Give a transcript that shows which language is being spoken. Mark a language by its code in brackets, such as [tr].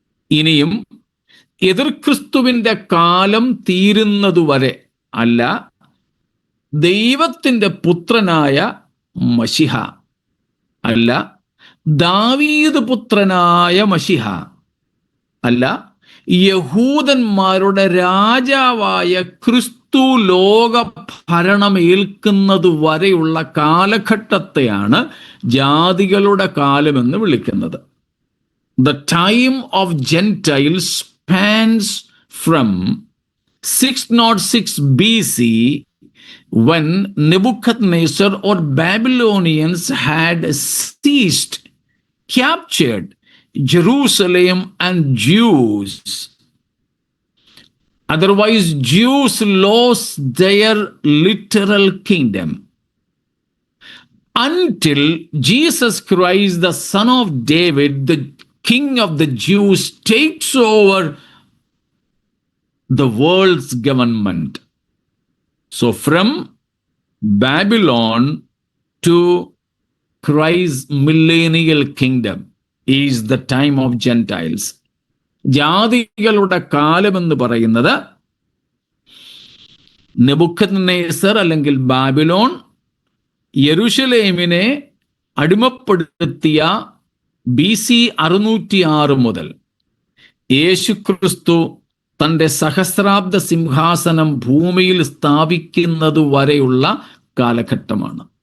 [ml] ഇനിയും എതിർക്രിസ്തുവിന്റെ കാലം തീരുന്നതുവരെ അല്ല, ദൈവത്തിന്റെ പുത്രനായ മശിഹ അല്ല, ദാവീദ് പുത്രനായ മശിഹ അല്ല, യഹൂദന്മാരുടെ രാജാവായ ക്രിസ്തു ലോക ഭരണം ഏൽക്കുന്നത് വരെയുള്ള കാലഘട്ടത്തെയാണ് ജാതികളുടെ കാലമെന്ന് വിളിക്കുന്നത്. [en] The time of Gentiles spans from 606 BC, when Nebuchadnezzar or Babylonians had seized, captured Jerusalem and Jews. Otherwise, Jews lost their literal kingdom. Until Jesus Christ, the Son of David, the King of the Jews, takes over the world's government. So from Babylon to Christ's millennial kingdom is the time of Gentiles. [ml] ജാതികളുടെ കാലമെന്ന് പറയുന്നത് Nebuchadnezzar അല്ലെങ്കിൽ Babylon യെരൂശലേമിനെ അടിമപ്പെടുത്തിയ BC 606 മുതൽ യേശുക്രിസ്തു തൻ്റെ സഹസ്രാബ്ദ സിംഹാസനം ഭൂമിയിൽ സ്ഥാപിക്കുന്നത് വരെയുള്ള കാലഘട്ടമാണ്.